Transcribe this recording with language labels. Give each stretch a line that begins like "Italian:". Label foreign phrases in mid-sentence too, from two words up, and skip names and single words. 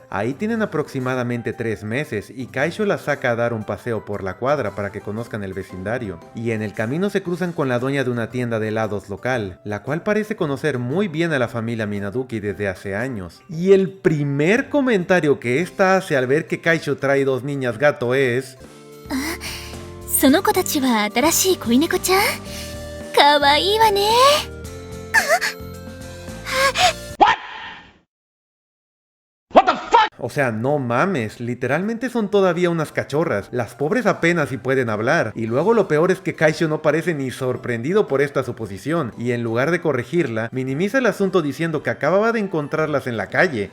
Spanish: Ahí tienen aproximadamente 3 meses y Kaisho las saca a dar un paseo por la cuadra para que conozcan el vecindario. Y en el camino se cruzan con la dueña de una tienda de helados local, la cual parece conocer muy bien a la familia Minaduki desde hace años. Y el primer comentario que esta hace al ver que Kaisho trae 2 niñas gato es...
Japanese: その子たちは新しい恋猫ちゃんかわいいわね。
Spanish: O sea, no mames, literalmente son todavía unas cachorras, las pobres apenas si pueden hablar, y luego lo peor es que Kaisho no parece ni sorprendido por esta suposición, y en lugar de corregirla, minimiza el asunto diciendo que acababa de encontrarlas en la calle.